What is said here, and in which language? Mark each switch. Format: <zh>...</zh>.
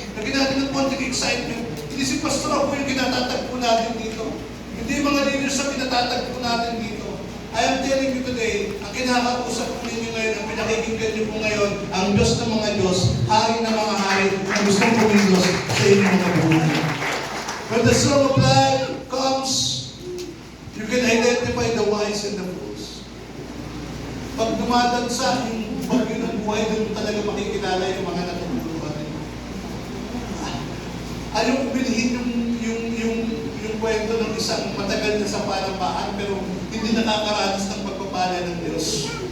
<tl>Lagyan natin ng konting excitement. Hindi si Pastor ako yung kinatatagpo natin dito. Hindi yung mga leaders na kinatatagpo natin dito.</tl> <en>I am telling you today,</en> <tl>ang kinakausap ko ninyo ngayon, ang pinakikinggan niyo po ngayon, ang Diyos ng mga Diyos, Hari ng mga Hari, ang gustong pumilos sa inyong mga buhay.</tl> <en>When the storm of life comes, you can identify the wise and the fools.</en> <tl>Pag dumadagsa yung bagyo ng buhay, doon talaga makikilala yung mga natutulungan. Ayaw bilhin yung kwento ng isang matagal na sa panambaan pero hindi nakakaranas ng pagpapala ng Diyos.</tl>